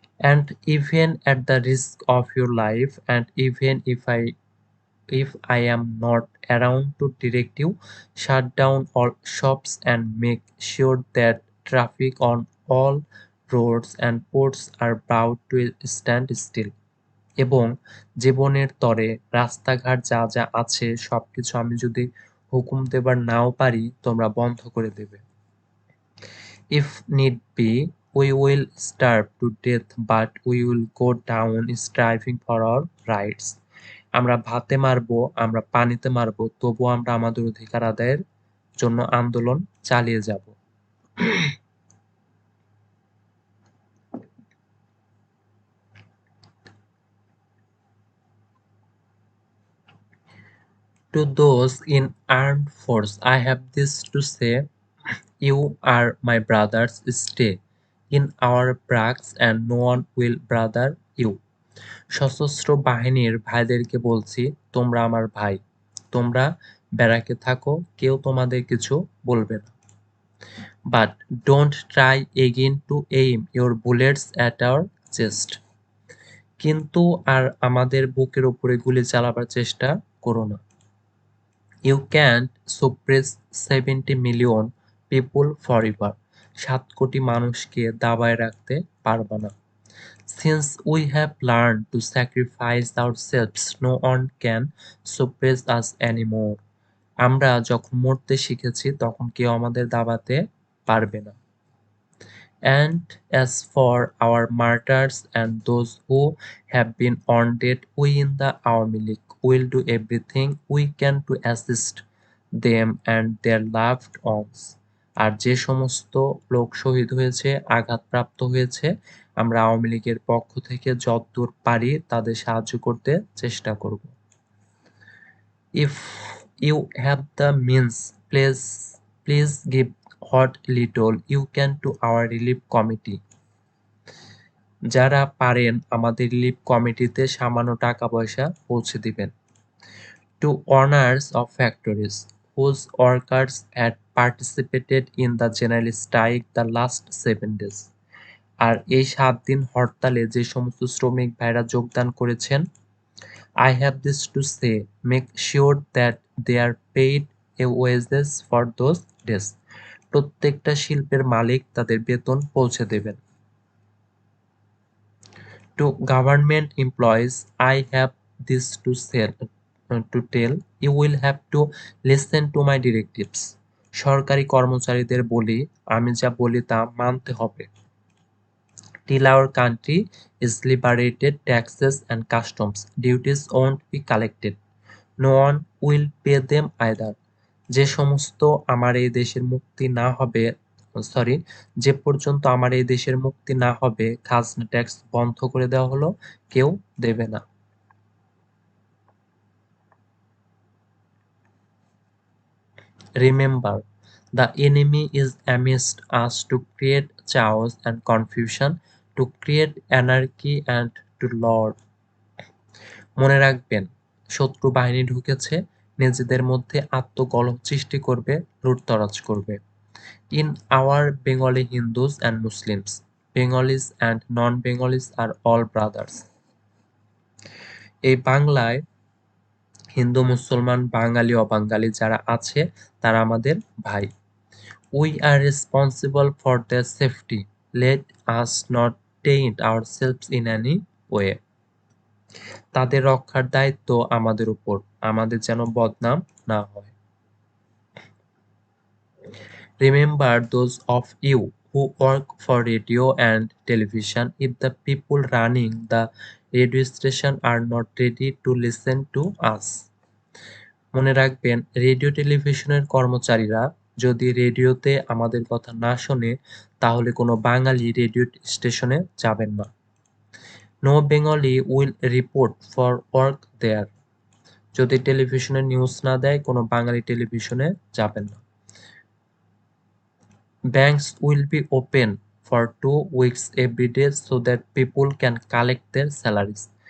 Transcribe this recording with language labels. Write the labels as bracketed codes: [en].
[en] And even at the risk of your life, and even if I am not around to direct you, shut down all shops and make sure that traffic on all roads and ports are brought to a stand still. [bn] এবং জীবনের তরে রাস্তাঘাট যা যা আছে সবকিছু আমি যদি হুকুম দেবার নাও পারি, তোমরা বন্ধ করে দেবে। [en] If need be, we will starve to death, but we will go down striving for our rights. [bn] আমরা ভাতে মারবো, আমরা পানিতে মারবো, তবুও আমরা আমাদের অধিকার আদায়ের জন্য আন্দোলন চালিয়ে যাব। [en] To those in armed force, I have this to say: you are my brothers. Stay in our barracks and no one will bother you. [bn] সশস্ত্র বাহিনীর ভাইদেরকে বলছি, তোমরা আমার ভাই, তোমরা ব্যারাকে থাকো, কেউ তোমাদের কিছু বলবে না। [en] But don't try again to aim your bullets at our chest. [bn] কিন্তু আর আমাদের বুকের উপরে গুলি চালাবার চেষ্টা করো না। [en] You can't suppress 70 million people forever. [bn] 7 কোটি মানুষকে দাবায় রাখতে পারবা না। [en] Since we have learned to sacrifice ourselves, no one can suppress us anymore. [bn] আমরা যখন মরতে শিখেছি তখন কেউ আমাদের দাবাতে পারবে না। [en] And as for our martyrs and those who have been wounded, we in the Army League will do everything we can to assist them and their loved ones. [bn] আর যে সমস্ত লোক শহীদ হয়েছে, আঘাতপ্রাপ্ত হয়েছে, আমরা আওয়ামী লীগের পক্ষ থেকে যতদূর পারি তাদের সাহায্য করতে চেষ্টা করব। [en] If you have the means, please give what little you can to our relief committee. [bn] যারা পারেন আমাদের রিলিফ কমিটিতে সামান্য টাকা পয়সা পৌঁছে দিবেন। [en] To owners of factories whose workers had participated in the general strike the last 7 days. [bn] আর এই 7 দিন হরতালে যে সমস্ত শ্রমিক ভাইরা যোগদান করেছেন, [en] I have this to say: make sure that they are paid a wages for those days. [bn] প্রত্যেকটা শিল্পের মালিক তাদের বেতন পৌঁছে দেবেন। [en] To government employees, I have this to tell: you will have to listen to my directives. [bn] সরকারি কর্মচারীদের বলি, আমি যা বলি তা মানতে হবে। [en] Till our country is liberated, taxes and customs duties won't be collected. No one will pay them either. [bn] যে সমস্ত আমার এই দেশের মুক্তি না হবে, যে পর্যন্ত আমার এই দেশের মুক্তি না হবে, খাজনা ট্যাক্স বন্ধ করে দেওয়া হলো, কেউ দেবে না। [en] Remember, the enemy is amidst us to create chaos and confusion, to create anarchy and to lord. [bn] মনে রাখবেন, শত্রু বাহিনী ঢুকেছে, নিজেদের মধ্যে আত্মকলহ সৃষ্টি করবে, লুটতরাজ করবে। [en] In our Bengali Hindus and Muslims, Bengalis and non-Bengalis are all brothers. [bn] এই বাংলায় হিন্দু, মুসলমান, বাঙালি, অবাঙালি যারা আছে তারা আমাদের ভাই। [en] We are responsible for their safety. Let us not taint ourselves in any way. [bn] তাদের রক্ষার দায়িত্ব আমাদের উপর, আমাদের যেন বদনাম না হয়। [en] Remember those of you who work for radio and television if the people running the radio station are not ready to listen to us. [bn] মনে রাখবেন, রেডিও টেলিভিশনের কর্মচারীরা যদি রেডিওতে আমাদের কথা না শোনে তাহলে কোনো বাঙালি রেডিও স্টেশনে যাবেন না। [en] No Bengali will report for work there. [bn] যদি টেলিভিশনে নিউজ না দেয় কোনো বাঙালি টেলিভিশনে যাবেন না। [en] Banks will be open for 2 weeks every day so that people can collect their salaries.